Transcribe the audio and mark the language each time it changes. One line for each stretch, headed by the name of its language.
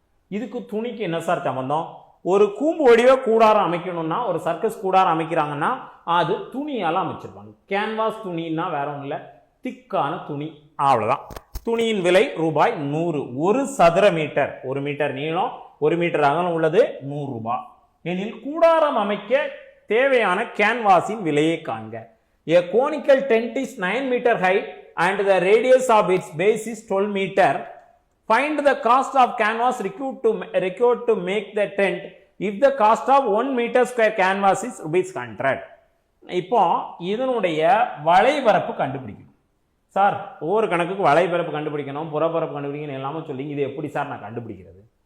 Tamil: இதுக்கு துணிக்கு என்ன சார் சம்பந்தம்? ஒரு கூம்பு வடிவ கூடாரம் அமைக்கணும்னா, ஒரு சர்க்கஸ் கூடாரம் அமைக்கிறாங்கன்னா அது துணியால் அமைச்சிருப்பாங்க. கேன்வாஸ் துணின்னா வேற ஒன்றும் இல்லை, திக்கான துணி, அவ்வளோதான். துணியின் விலை ரூபாய் 100. ஒரு சதுர மீட்டர், 1 மீட்டர் நீளம் 1 மீட்டர் அகலம் உள்ளது 100 ரூபாய். எனில் கூடாரம் அமைக்க தேவையான கேன்வாஸின் விலையை காண்க.
English: A conical tent is 9 meter high and the radius of its base is 12 meter. Find the cost of canvas required to make the tent if the cost of 1 meter square canvas is ₹100.
Tamil: இப்போ இதனுடைய வளைபரப்பு கண்டுபிடிக்கணும் sir. ஒவ்வொரு கணக்குக்கு வளைபரப்பு கண்டுபிடிக்கணும், புறப்பரப்பு கண்டுபிடிக்கணும் எல்லாமே சொல்லி, இது எப்படி சார் நான் கண்டுபிடிக்கிறது?